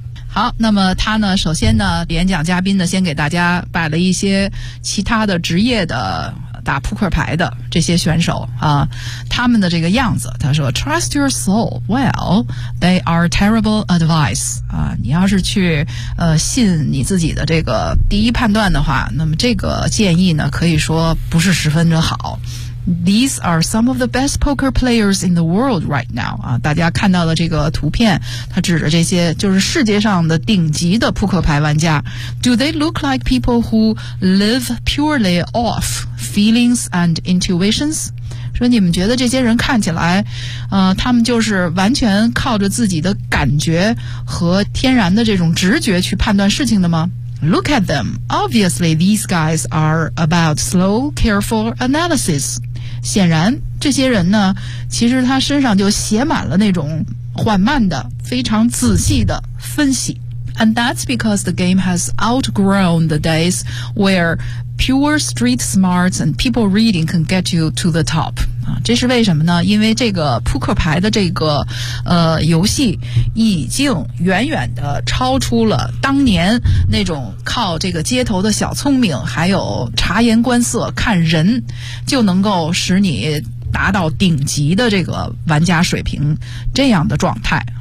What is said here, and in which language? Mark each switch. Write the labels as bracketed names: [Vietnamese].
[Chinese] 好，那么他呢，首先呢，演讲嘉宾呢，先给大家摆了一些其他的职业的打扑克牌的这些选手啊，他们的这个样子，他说 ， [English] Trust your soul. Well, they are terrible advice. [Chinese] 啊，你要是去信你自己的这个第一判断的话，那么这个建议呢，可以说不是十分的好。 [English] These are some of the best poker players in the world right now. [Chinese] 啊，大家看到的这个图片，它指着这些就是世界上的顶级的扑克牌玩家。 [English] Do they look like people who live purely off feelings and intuitions? [Chinese] 说你们觉得这些人看起来，他们就是完全靠着自己的感觉和天然的这种直觉去判断事情的吗？ [English] Look at them. Obviously, these guys are about slow, careful analysis. [Chinese] 显然，这些人呢，其实他身上就写满了那种缓慢的、非常仔细的分析。 [English] And that's because the game has outgrown the days where pure street smarts and people reading can get you to the top. [Chinese] 这是为什么呢？因为这个扑克牌的这个游戏已经远远的超出了当年那种靠这个街头的小聪明还有察言观色看人就能够使你达到顶级的这个玩家水平这样的状态。